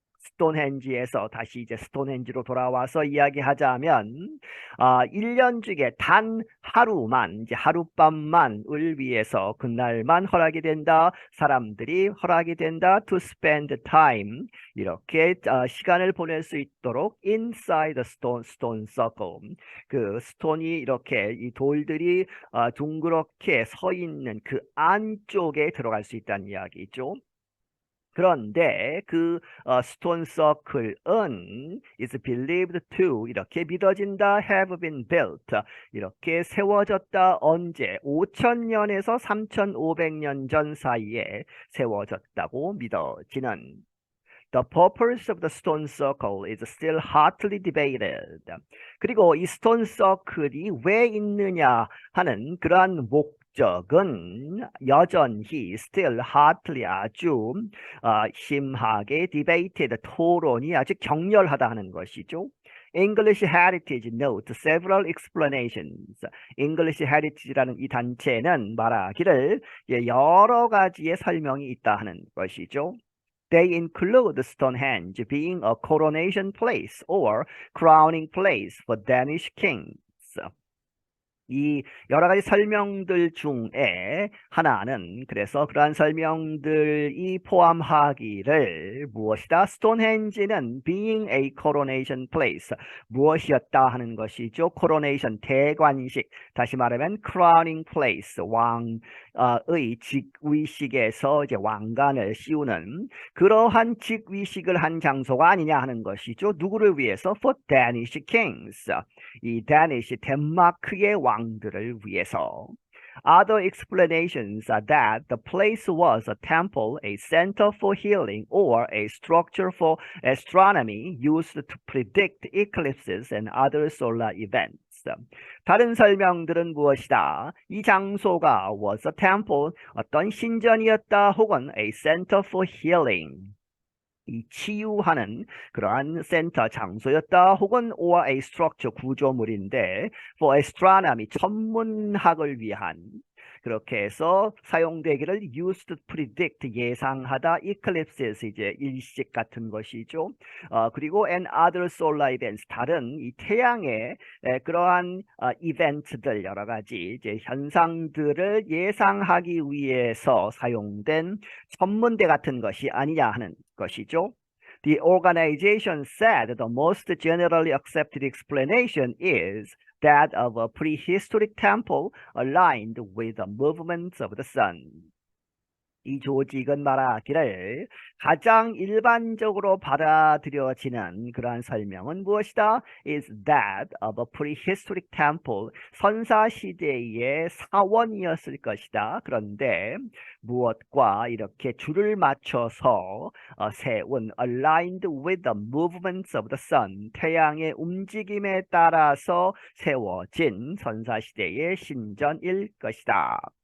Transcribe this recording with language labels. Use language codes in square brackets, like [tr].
[ko] 스톤헨지에서 다시 이제 스톤헨지로 돌아와서 이야기하자면 1년 중에 단 하루만, 이제 하룻밤만을 위해서 그날만 허락이 된다. 사람들이 허락이 된다. [en] To spend time, [ko] 이렇게 시간을 보낼 수 있도록 [en] inside the stone circle. [ko] 그 스톤이 이렇게 이 돌들이 둥그렇게 서 있는 그 안쪽에 들어갈 수 있다는 이야기죠. 그런데 그 스톤 서클은 [en] is believed to, [ko] 이렇게 믿어진다. [en] have been built, [ko] 이렇게 세워졌다. 언제? 5,000년에서 3,500년 전 사이에 세워졌다고 믿어지는. [en] The purpose of the stone circle is still hotly debated. [ko] 그리고 이 스톤 서클이 왜 있느냐 하는 그러한 목적은 여전히 [en] still hotly, [ko] 아주 심하게 [en] debated, [ko] 토론이 아주 격렬하다 하는 것이죠. [en] English Heritage note several explanations. [ko] English Heritage라는 이 단체는 말하기를 여러 가지의 설명이 있다 하는 것이죠. [en] They include Stonehenge being a coronation place or crowning place for Danish kings. [ko] 이 여러 가지 설명들 중에 하나는, 그래서 그러한 설명들이 포함하기를 무엇이다? 스톤헨지는 [en] being a coronation place, [ko] 무엇이었다 하는 것이죠. coronation, 대관식, 다시 말하면 [en] crowning place, [ko] 왕의 직위식에서 이제 왕관을 씌우는 그러한 직위식을 한 장소가 아니냐 하는 것이죠. 누구를 위해서? [en] For Danish kings, [ko] 이 Danish, 덴마크의 왕들을 위해서. [en] Other explanations are that the place was a temple, a center for healing, or a structure for astronomy used to predict eclipses and other solar events. [ko] 다른 설명들은 무엇이다? 이 장소가 [en] was a temple, [ko] 어떤 신전이었다, 혹은 [en] a center for healing, [ko] 이 치유하는 그러한 센터 장소였다. 혹은 [en] or a structure [ko] 구조물인데 [en] for astronomy [ko] 천문학을 위한 그렇게 해서 사용되기를 [en] used to predict [ko] 예상하다 eclipses 이제 일식 같은 것이죠. 그리고 [en] and other solar events [ko] 다른 이 태양의 그러한 이벤트들 여러 가지 이제 현상들을 예상하기 위해서 사용된 천문대 같은 것이 아니냐 하는 것이죠. [en] The organization said the most generally accepted explanation is that of a prehistoric temple aligned with the movements of the sun. [ko] 이 조직은 말하기를 가장 일반적으로 받아들여지는 그러한 설명은 무엇이다? [en] is that of a prehistoric temple. [ko] 선사시대의 사원이었을 것이다. 그런데 무엇과 이렇게 줄을 맞춰서 세운 [en] aligned with the movements of the sun. [ko] 태양의 움직임에 따라서 세워진 선사시대의 신전일 것이다.